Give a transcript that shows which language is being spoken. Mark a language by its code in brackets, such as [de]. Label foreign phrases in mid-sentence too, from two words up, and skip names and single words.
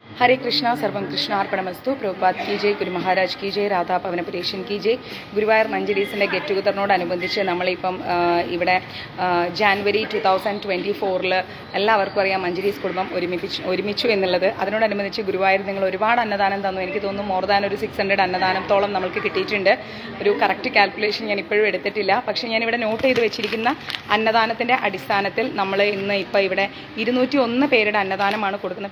[sa] हरे कृष्णा सर्वं कृष्णार्पणमस्तु [ml] പ്രഭുപാദ് [hi] की जय [ml] ഗുരു മഹാരാജ് [hi] की जय [ml] രാധാ പവനപുരേഷൻ [hi] की जय [ml] ഗുരുവായൂർ മഞ്ജരീസിൻ്റെ ഗെറ്റ് ടുഗദറിനോടനുബന്ധിച്ച് നമ്മളിപ്പം ഇവിടെ ജാനുവരി 2024 എല്ലാവർക്കും അറിയാം മഞ്ജരീസ് കുടുംബം ഒരുമിച്ചു എന്നുള്ളത്. അതിനോടനുബന്ധിച്ച് ഗുരുവായൂർ നിങ്ങൾ ഒരുപാട് അന്നദാനം തന്നു. എനിക്ക് തോന്നുന്നു [en] more than [ml] ഒരു 600 അന്നദാനത്തോളം നമ്മൾക്ക് കിട്ടിയിട്ടുണ്ട്. ഒരു [en] correct calculation [ml] ഞാൻ ഇപ്പോഴും എടുത്തിട്ടില്ല. പക്ഷേ ഞാനിവിടെ നോട്ട് ചെയ്ത് വെച്ചിരിക്കുന്ന അന്നദാനത്തിൻ്റെ അടിസ്ഥാനത്തിൽ നമ്മൾ ഇന്ന് ഇപ്പോൾ ഇവിടെ 201 പേരുടെ അന്നദാനമാണ് കൊടുക്കുന്നത്.